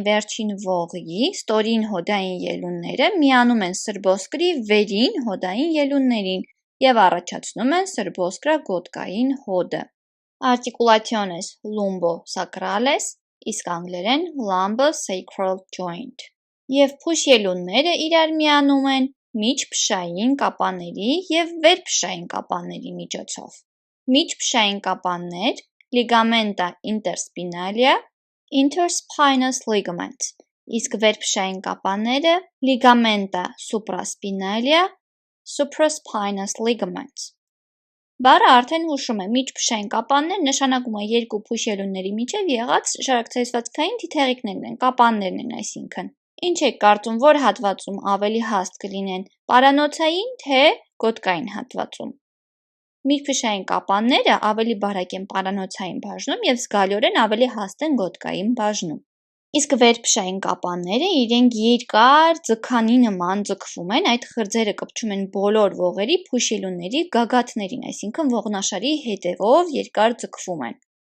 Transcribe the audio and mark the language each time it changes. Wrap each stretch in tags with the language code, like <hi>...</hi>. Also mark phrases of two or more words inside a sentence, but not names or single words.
<hy>վերջին ողի ստորին հոդային ելունները միանում են սրբոսկրի վերին հոդային ելուններին և առաջացնում են սրբոսկրագոտկային հոդը։</hy> <la>Articulationes lumbosacrales,</la> <hy>իսկ անգլերեն</hy> <en>lumbosacral joint։</en> <hy>Եվ փուշելունները իրար միանում են միջփշային կապանների և վերփշային կապանների միջոցով։ Միջփշային կապաններ</hy> <la>ligamenta interspinalia,</la> <en>interspinous ligament,</en> <hy>իսկ վերփշային կապանները</hy> <la>ligamenta supraspinalia,</la> <en>supraspinous ligament։</en> <hy>Բառը արդեն հուշում է, միջփշային կապաններ նշանակում է երկու փուշելունների միջև եղած շարակցահյուսվածքային թիթեղիկներն են, կապաններն են այսինքն։ Ինչ եք կարծում, որ հատվածում ավելի հաստ կլինեն, պարանոցային թե գոտկային հատվածում։ Միջփշային կապանները ավելի բարակ են պարանոցային բաժնում և զգալիորեն ավելի հաստ են գոտկային բաժնում։ Իսկ վերփշային կապանները իրենք երկար ձգանի նման ձգվում են, այդ խրձերը կպչում են բոլոր ողերի փուշելունների գագաթներին, այսինքն ողնաշարի հետևով երկար ձգվում են։</hy>